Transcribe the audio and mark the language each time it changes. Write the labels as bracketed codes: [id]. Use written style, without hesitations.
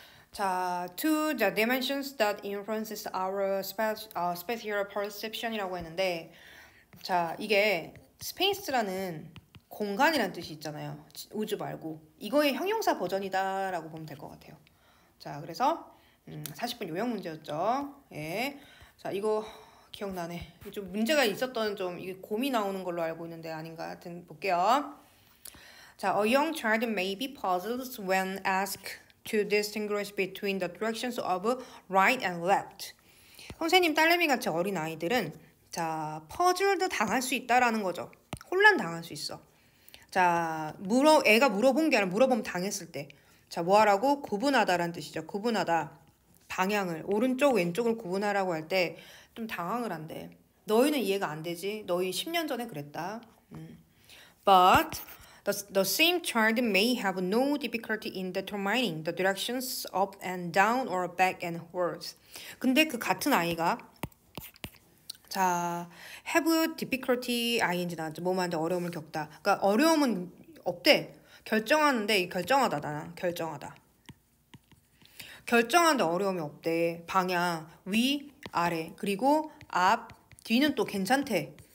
[ko] 자, [en] to the dimensions that influences our spatial perception [ko] 이라고 했는데, 자, 이게 스페이스라는 공간이라는 뜻이 있잖아요. 우주 말고. 이거의 형용사 버전이다라고 보면 될 것 같아요. 자, 그래서 40번 요약 문제였죠. 예. 자, 이거 기억나네. 좀 문제가 있었던 좀 이게 곰이 나오는 걸로 알고 있는데 아닌가 하여튼 볼게요. [en] 자, a young child may be puzzled when asked to distinguish between the directions of right and left. [ko] 선생님 딸내미 같이 어린 아이들은 자, 퍼즐도 당할 수 있다라는 거죠. 혼란 당할 수 있어. 자, 애가 물어본 게 아니라 물어보면 당했을 때. 자, 뭐 하라고? 구분하다라는 뜻이죠. 구분하다. 방향을, 오른쪽, 왼쪽을 구분하라고 할 때 좀 당황을 한대. 너희는 이해가 안 되지? 너희 10년 전에 그랬다. [en] But the same child may have no difficulty in determining the directions up and down or back and forth. [ko] 근데 그 같은 아이가 자, [en] have difficulty ing [ko] 나왔죠. 뭐만 어려움을 겪다. 그러니까 어려움은 없대. 결정하는데 결정하다 나는 결정하다. 결정하는데 어려움이 없대. 방향 위, 아래 그리고 앞, 뒤는 또 괜찮대.